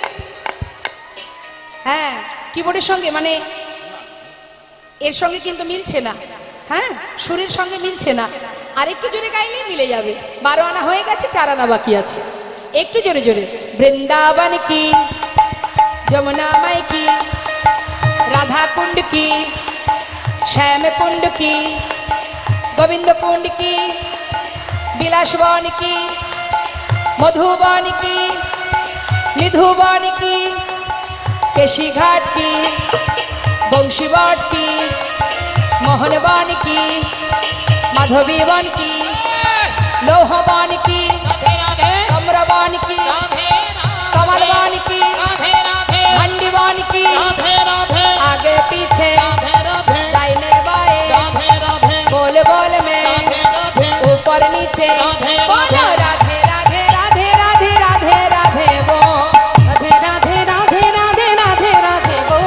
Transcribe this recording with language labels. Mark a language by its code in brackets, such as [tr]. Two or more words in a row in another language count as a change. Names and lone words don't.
[bn] হ্যাঁ, কিবোর্ডের সঙ্গে মানে এর সঙ্গে কিন্তু মিলছে না। হ্যাঁ, সুরের সঙ্গে মিলছে না, আর একটু জোরে গাইলেই মিলে যাবে। 12 আনা হয়ে গেছে, 4 আনা বাকি আছে। একটু জোরে জোরে। [hi] वृन्दावन की, यमुना माई की, राधा কুंड की, श्याम कुंड की, गोविंद कुंड की, बिलासवन की, मधुबन की, निधुबन की, केशी घाट की, बंशीवाट की, मोहनवन की, माधवीवन की, लोहवन की, कमरवन की, कमलवन की, हंडीवन की, आगे पीछे दाहिने बाएं बोल बोल में ऊपर नीचे बोलो राधे राधे राधे राधे राधे राधे वो राधे राधे राधे राधे राधे राधे बोल